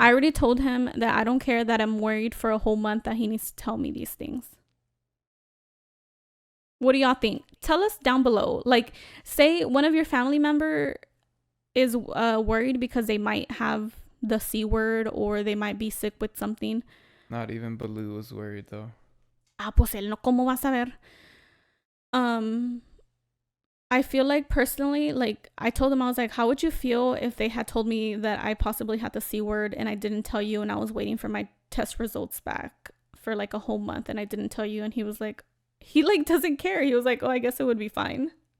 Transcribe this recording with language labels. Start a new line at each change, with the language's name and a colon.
English: I already told him that I don't care that I'm worried for a whole month, that he needs to tell me these things. What do y'all think? Tell us down below. Like, say one of your family member is worried because they might have the C word or they might be sick with something. Not even Baloo was worried though.
Spanish: Ah, pues él no, ¿cómo va a saber?
English: I feel like personally, like I told them, I was like, how would you feel if they had told me that I possibly had the C word and I didn't tell you, and I was waiting for my test results back for like a whole month and I didn't tell you? And he was like, he like doesn't care. He was like, oh, I guess it would be fine.